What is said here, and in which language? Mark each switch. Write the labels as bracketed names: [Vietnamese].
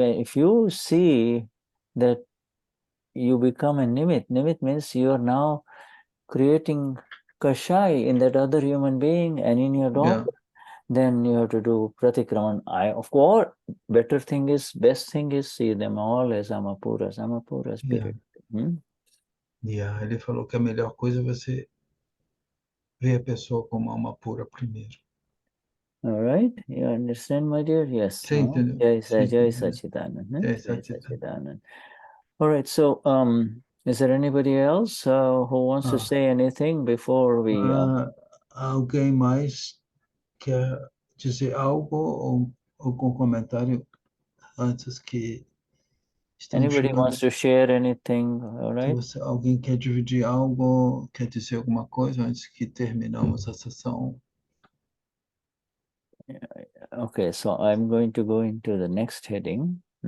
[English] If you see that you become a nimit means you are now creating kashai in that other human being and in your daughter. Then you have to do pratikraman. Of course, best thing is see them all as Amapuras spirit. [Portuguese] Ele falou que a melhor coisa é você ver a pessoa como alma pura primeiro. [English] All right, you understand, my dear? Yes. Jai Sachidanand. All right, so is there anybody else who wants to say anything before we... [Portuguese] Alguém mais quer dizer algo ou algum comentário antes que estamos [English] Anybody [Portuguese] chegando? [English] wants to share anything, all right? [Portuguese] Alguém quer dividir algo, quer dizer alguma coisa antes que terminamos a sessão? [English] Okay, so I'm going to go into the next heading.